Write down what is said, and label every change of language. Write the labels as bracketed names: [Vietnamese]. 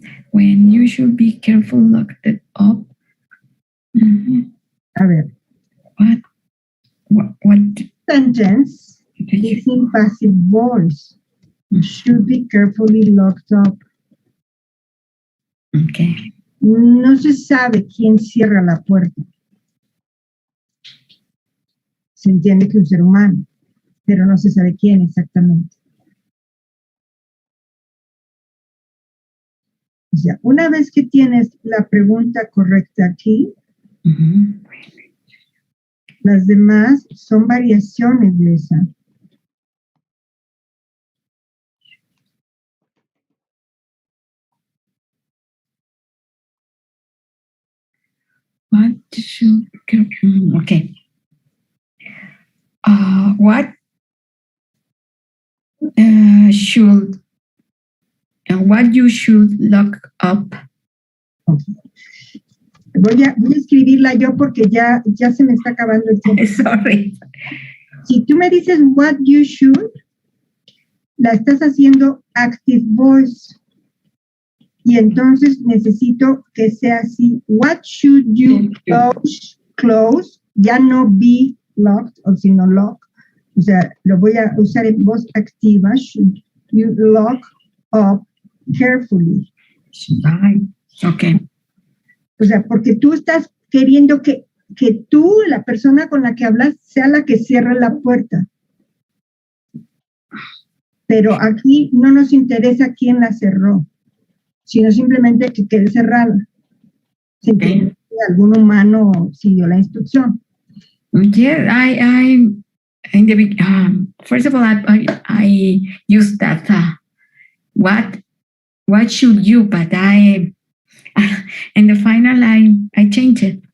[English] When you should be careful, lock it up. [Spanish] A ver. [English] What sentence is in passive voice? Should be carefully locked up. Okay. [Spanish] No se sabe quién cierra la puerta. Se entiende que un ser humano, pero no se sabe quién exactamente. O sea, una vez que tienes la pregunta correcta aquí, las demás son variaciones de esa. [English] What should okay? What should what you should lock up? Okay. [Spanish] Voy a escribirla yo porque ya se me está acabando el tiempo. [English] Sorry. [Spanish] Si tú me dices [English] what you should, [Spanish] la estás haciendo active voice. Y entonces necesito que sea así. [English] What should you close? [Spanish] Ya no be locked, o sino lock. O sea, lo voy a usar en voz activa. [English] Should you lock up carefully? Okay. [Spanish] O sea, porque tú estás queriendo que tú, la persona con la que hablas, sea la que cierre la puerta. Pero aquí no nos interesa quién la cerró, sino simplemente que quede cerrada. Se entiende que algún humano siguió la instrucción. [English] Yeah, I in the first of all, I used that what should you, but in the final I changed it.